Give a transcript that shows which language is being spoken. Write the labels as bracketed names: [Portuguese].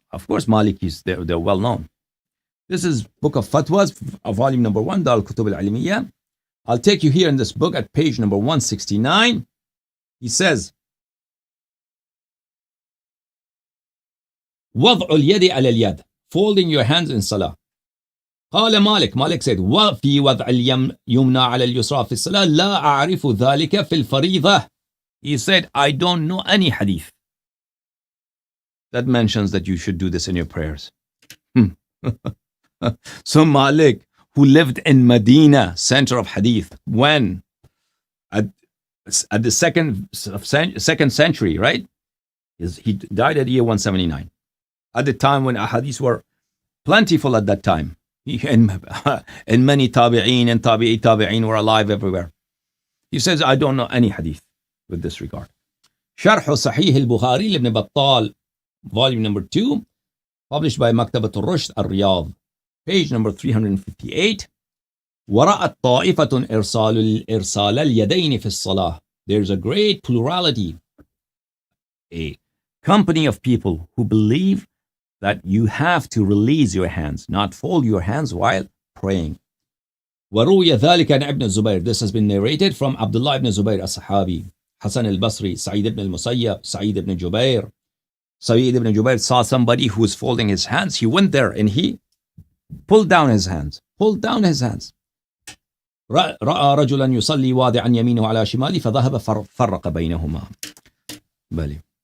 [English] Of course, Malikis, they're well known. This is Book of Fatwas, volume number 1, Dar al-Kutub al-Alimiyya. I'll take you here in this book at page number 169. He says, [Arabic] وضع اليد على اليد, [English] folding your hands in salah. [Arabic] قال مالك [English] said, [Arabic] وفي وضع اليمنى على اليسرى في الصلاة لا أعرف ذلك في الفريضة. [English] He said, I don't know any hadith that mentions that you should do this in your prayers. So Malik, who lived in Medina, center of hadith, when at the second century, right? He died at year 179. At the time when ahadith were plentiful at that time. And many tabi'een and tabi'een were alive everywhere. He says, I don't know any hadith with this regard. Sharh Sahih al-Bukhari ibn Battal, volume number 2, published by Maktabat al-Rushd al-Riyadh, page number 358. [Arabic] ورأت طائفة إرسال اليدين في الصلاة. [English] There's a great plurality, a company of people who believe that you have to release your hands, not fold your hands while praying. [Arabic] وروي ذلك عن ابن الزبير. [English] This has been narrated from Abdullah ibn Zubayr as-Sahabi, Hassan al-Basri, Sa'id ibn al-Musayyab, Sa'id ibn Jubair, Sa'id ibn Jubair saw somebody who was folding his hands. He went there and he pulled down his hands. Pulled down his hands. [Arabic] رأى رجلا يصلي واضعا يمينه على شماله فذهب فرق بينهما. بلي.